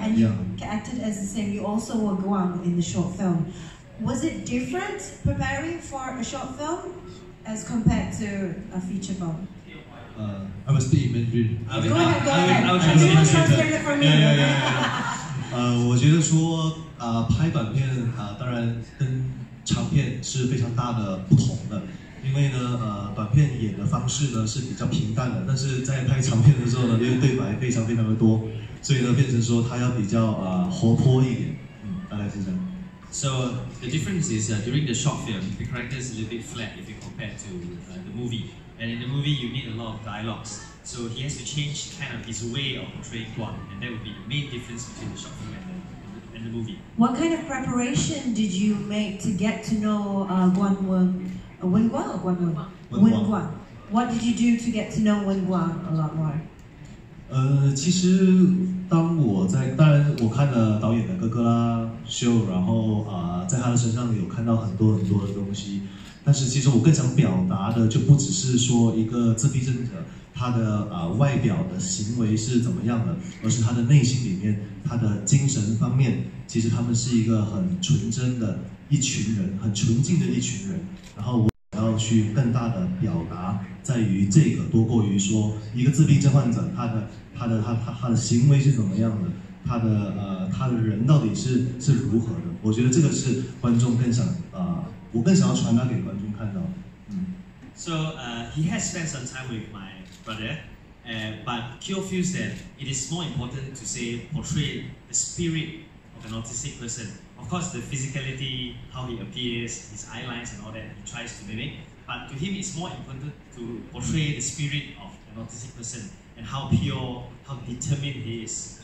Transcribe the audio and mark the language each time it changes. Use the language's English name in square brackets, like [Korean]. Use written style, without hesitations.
[English] And you acted as the same. You also were GUANG in the short film. Was it different preparing for a short film as compared to a feature film? I will speak in Mandarin. Go ahead. I will translate it for me. [Chinese] 我觉得说拍短片当然跟长片是非常大的不同的，因为呢短片演的方式呢是比较平淡的，但是在拍长片的时候呢，因为对白非常的多，所以呢变成说它要比较活泼一点，大概是这样。 [English] So the difference is during the short film, the character is a little bit flat if you compare to the movie. And in the movie, you need a lot of dialogues. So he has to change kind of his way of portraying GUANG, and that would be the main difference between the short film and the movie. What kind of preparation did you make to get to know Wen Guang? What did you do to get to know Wen Guang a lot more? [Chinese] 其实当然我看了导演的哥哥拉秀，然后在他的身上有看到很多的东西，但是其实我更想表达的就不只是说一个自闭症者他的外表的行为是怎么样的，而是他的内心里面他的精神方面，其实他们是一个很纯真的一群人，很纯净的一群人，然后要去更大的表达在于这个，多过于说一个自闭症患者他的行为是怎么样的，他的人到底是如何的。我觉得这个是观众我更想要传达给观众看到。 [English] So he has spent some time with my brother, but Kyo feels that it is more important to portray the spirit of an autistic person. Of course, the physicality, how he appears, his eye lines and all that, he tries to mimic. But to him, it's more important to portray the spirit of an autistic person and how pure, how determined he is.